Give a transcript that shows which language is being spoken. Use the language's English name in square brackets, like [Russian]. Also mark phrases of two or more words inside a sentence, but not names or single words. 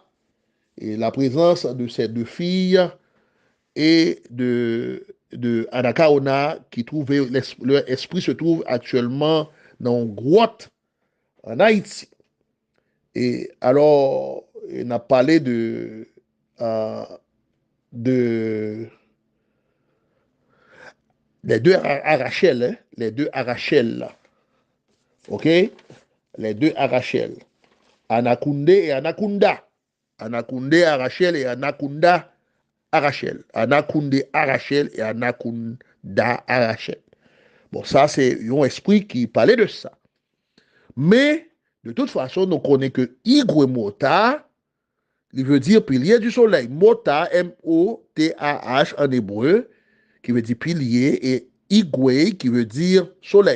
[French] Et la présence de ces deux filles et de Anakaona qui trouvait, leur esprit se trouve actuellement dans une grotte en Haïti. Et alors, on a parlé de les deux Arachel, hein, les deux Arachel, là. OK? Les deux Arachel. Anakunde et Anakunda. Anakunde Arachel et Anakunda Arachel. Anakunde Arachel et Anakunda Arachel. Bon, ça, c'est un esprit qui parlait de ça. Mais, de toute façon, nous connaissons que Igwe Mota, il veut dire pilier du soleil. Mota, M-O-T-A-H en hébreu, qui veut dire pilier, et Igwe, qui veut dire soleil.